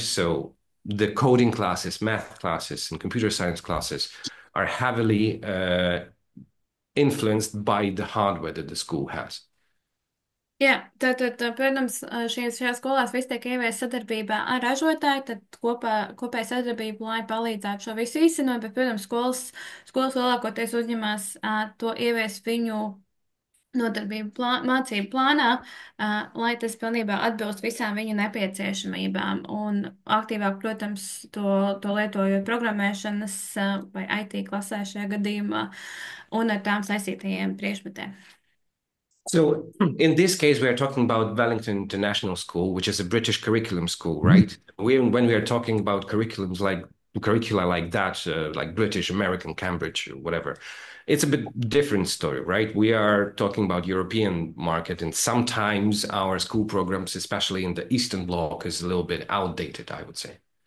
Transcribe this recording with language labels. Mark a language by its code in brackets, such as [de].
[en] So the coding classes, math classes, and computer science classes are heavily influenced by the hardware that the school has. [lv] Jā, tad, protams, šajās skolās viss tiek ievies sadarbībā ar ražotāju, tad kopēja sadarbība, lai palīdzētu šo visu īstenot, bet, protams, skolas lielākoties uzņemās to ievies viņu nodarbību mācību plānā, lai tas pilnībā atbilst visām viņu nepieciešamībām. Un aktīvāk, protams, to lietojot programmēšanas vai IT klasē šajā gadījumā un ar tām saistītajiem priekšmetiem. [en] So in this case, we are talking about Wellington International School, which is a British curriculum school, right? When we are talking about curricula like that, like British, American, Cambridge, whatever, it's a bit different story, right? We are talking about European market, and sometimes our school programs, especially in the Eastern Bloc, is a little bit outdated, I would say.